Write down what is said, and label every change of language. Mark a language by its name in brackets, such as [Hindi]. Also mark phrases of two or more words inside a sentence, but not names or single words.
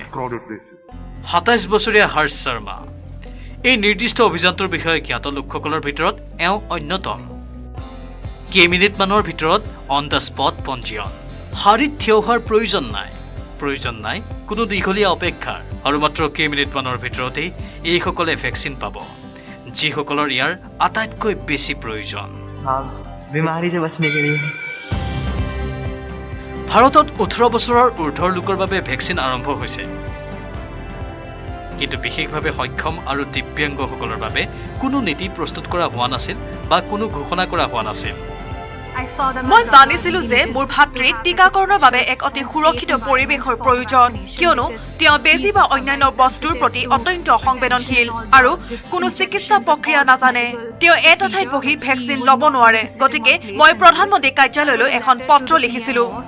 [Assamese] 27 বছৰীয়া হৰ্ষ শৰ্মা এই নিৰ্দিষ্ট অভিযানটোৰ বিষয়ে জ্ঞাত লোকসকলৰ ভিতৰত এওঁ অন্যতম। কেইমিনিটমানৰ ভিতৰত [English] on the spot [Assamese] পঞ্জীয়ন, শাৰীত থিয় হোৱাৰ প্ৰয়োজন নাই কোনো দীঘলীয়া অপেক্ষাৰ আৰু মাত্ৰ কেইমিনিটমানৰ ভিতৰতেই এইসকলে ভেকচিন পাব যিসকলৰ ইয়াৰ আটাইতকৈ বেছি প্ৰয়োজন [Hindi] बीमारी से बचने के लिए [Assamese] ভাৰতত 18 বছৰৰ ঊৰ্ধৰ লোকৰ বাবে ভেকচিন আৰম্ভ হৈছে কিন্তু বিশেষভাৱে সক্ষম আৰু দিব্যাংগসকলৰ বাবে কোনো নীতি প্ৰস্তুত কৰা হোৱা নাছিল বা কোনো ঘোষণা কৰা হোৱা নাছিল মই জানিছিলো যে মোৰ ভাতৃক টিকাকৰণৰ বাবে এক অতি সুৰক্ষিত পৰিৱেশৰ প্ৰয়োজন কিয়নো তেওঁ বেজী বা অন্যান্য বস্তুৰ প্ৰতি অত্যন্ত সংবেদনশীল আৰু কোনো চিকিৎসা প্ৰক্ৰিয়া নাজানে তেওঁ এটা ঠাইত বহি ভেকচিন ল'ব নোৱাৰে গতিকে মই প্ৰধানমন্ত্ৰী কাৰ্যালয়লৈ এখন পত্ৰ লিখিছিলো